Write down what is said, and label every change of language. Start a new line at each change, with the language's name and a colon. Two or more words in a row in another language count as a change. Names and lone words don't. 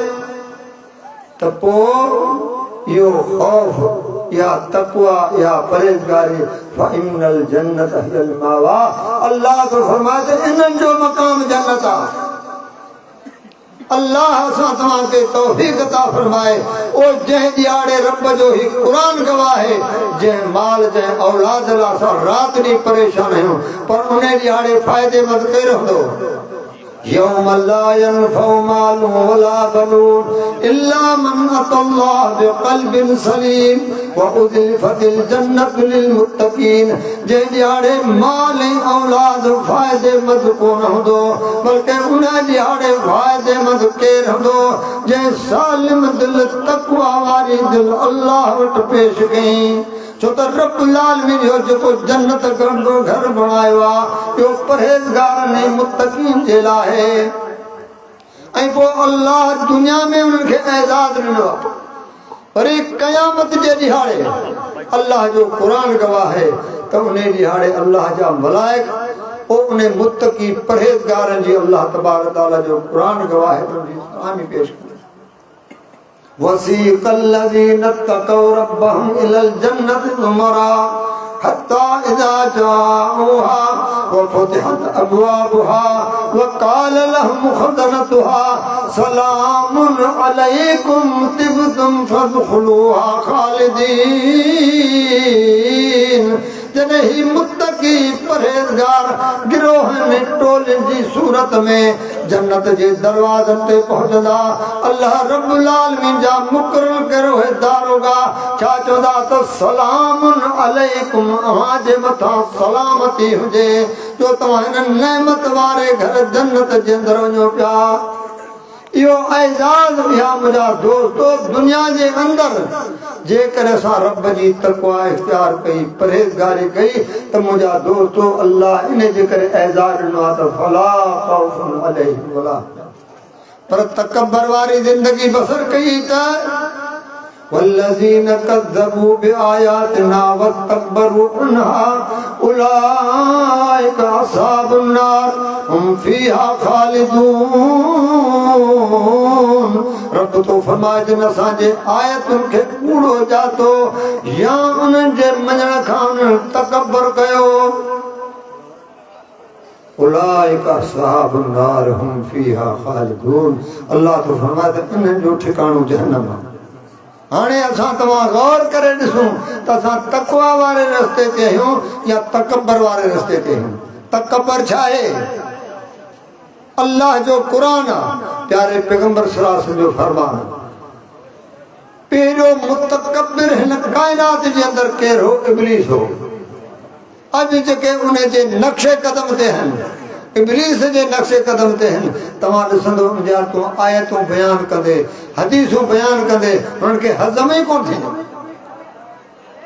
Sindhi: त पोइ इहो खौफ या तक़वा या परहेज़गारी
Arabic: فإن الجنة هي المأوى
Sindhi: अल्लाह तो फरमाए त इन्हनि जो मक़ाम जन्नत आहे अल्लाह असां तव्हांखे तौफ़ीक़ अता फरमाए ओ जंहिं ॾियारे रब जो ही क़ुरान गवाह है जंहिं माल जंहिं औलाद लाइ असां राति ॾींहुं परेशान आहियूं पर उन ॾियारे फ़ाइदेमंद केरु हूंदो
Arabic: يوم لا ينفع مال ولا بنون إلا من أتى الله بقلب سليم وأزلفت الجنة للمتقين
Sindhi: जंहिं ॾियारे माल ऐं औलाद फ़ाइदेमंद कोन हूंदो बल्कि उन ॾियारे फ़ाइदेमंद केरु हूंदो जंहिं सालिम दिल तक़वा वारी दिल अल्लाह वटि पेश कयईं छो त
Arabic: رب العالمين
Sindhi: जो जेको जन्नत जो घर बणायो आहे इहो परहेज़गारनि ऐं मुत्तक़ीन जे लाइ आहे ऐं पोइ अल्लाह दुनिया में उन्हनि खे एज़ाज़ ॾिनो आहे वरी क़यामत जे ॾिहाड़े अल्लाह जो क़ुरान गवाह है त उन ॾिहाड़े अल्लाह जा मलाइक पोइ उन मुत्तक़ी परहेज़गारनि जी
Arabic: الله تبارك وتعالى
Sindhi: जो क़ुरान गवाह है उनजी सलामी पेश कई
Arabic: वसीक़ الذين اتقوا ربهم إلى الجنة زمرا حتى إذا جاءوها وفتحت أبوابها وقال لهم خزنتها سلام عليكم طبتم فادخلوها خالدين
Sindhi: जॾहिं ही मुत्तकी परहेज़गार गिरोहनि टोलनि जी सूरत में जन्नत जे दरवाज़नि ते पहुचंदा अल्लाह
Arabic: رب العالمين
Sindhi: जा मुक़रर कयो है दारोगा छा चवंदा त
Arabic: سلام عليكم
Sindhi: अव्हां जे मथां सलामती हुजे जो तव्हां हिन नेमत वारे घर जन्नत जे अंदरि वञो पिया इहो एज़ाज़ या मुंहिंजा दोस्तो दुनिया जे अंदरि जेकर असां रब जी तक़वा इख्तियार कई परहेज़गारी कई त मुंहिंजा दोस्तो अल्लाह इन जे करे एज़ाज़ ॾिनो आहे त
Arabic: فلا خوف عليهم ولا
Sindhi: पर तकबर वारी ज़िंदगी बसर कई त
Arabic: والذين كذبوا بآياتنا واستكبروا عنها أولئك أصحاب النار هم فيها خالدون
Sindhi: रब तो फरमाए जिन असांजे आयतुनि खे कूड़ो जातो या उन्हनि जे मञण खां उन्हनि तकबर कयो
Arabic: أولئك أصحاب النار هم فيها خالدون
Sindhi: अल्लाह तो फरमाए त इन्हनि जो ठिकाणो जहन्नम आहे हाणे असां तव्हां गौर करे ॾिसूं त असां तक़वा वारे रस्ते ते आहियूं या तकबर वारे रस्ते ते आहियूं तकबर छा आहे अल्लाह जो क़ुरान आहे प्यारे पैगंबर
Arabic: صلى الله عليه وسلم
Sindhi: जो फरमान पहिरियों मुतकब्बिर हिन काइनात जे अंदरि केरु हो इब्लीस हो अॼु जेके उन जे नक्शे कदम ते आहिनि इब्लीस जे नक्शे कदम ते आहिनि तव्हां ॾिसंदो उनजा तूं आयतूं बयानु कंदे हदीसूं बयानु कंदे उन्हनि खे हज़म ई कोन थींदो